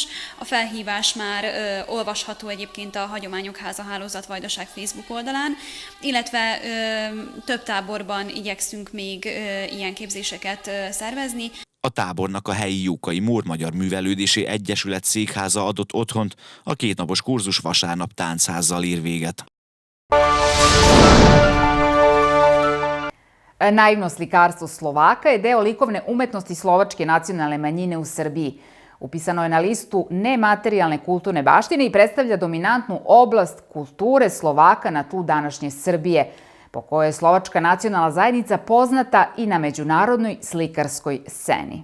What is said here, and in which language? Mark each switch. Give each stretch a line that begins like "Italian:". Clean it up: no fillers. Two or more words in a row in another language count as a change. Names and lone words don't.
Hungarian: A felhívás már olvasható egyébként a Hagyományok Háza Hálózat Vajdaság Facebook oldalán, illetve több táborban igyekszünk még ilyen képzéseket szervezni. A tábornak a helyi Jókai Mór Magyar Művelődési Egyesület székháza adott otthont, a kétnapos kurzus vasárnap táncházzal ér véget.
Serbian: Naivno slikarstvo Slovaka je deo likovne umetnosti slovačke nacionalne manjine u Srbiji. Upisano je na listu nematerijalne kulturne baštine i predstavlja dominantnu oblast kulture Slovaka na tlu današnje Srbije, po kojoj je slovačka nacionalna zajednica poznata i na međunarodnoj slikarskoj sceni.